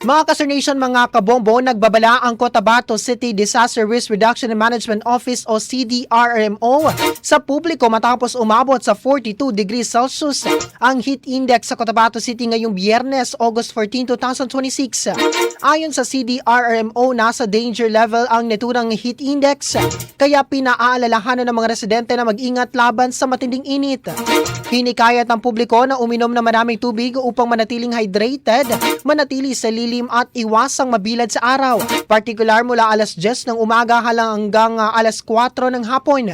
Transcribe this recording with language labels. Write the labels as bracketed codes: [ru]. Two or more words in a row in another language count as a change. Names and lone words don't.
[tl] Mga Kasernation, mga kabombo, nagbabala ang Cotabato City Disaster Risk Reduction and Management Office o CDRMO sa publiko matapos umabot sa 42 [en] degrees Celsius [tl] ang [en] heat index [tl] sa Cotabato City ngayong Biyernes, August 14, 2026. Ayon sa CDRMO, nasa [en] danger level [tl] ang naturang [en] heat index, [tl] kaya pinaalalahanan ng mga residente na mag-ingat laban sa matinding init. Hinikayat ng publiko na uminom ng maraming tubig upang manatiling hydrated, manatili sa lilim at iwasang mabilad sa araw, partikular mula alas 10 ng umaga hanggang alas 4 ng hapon.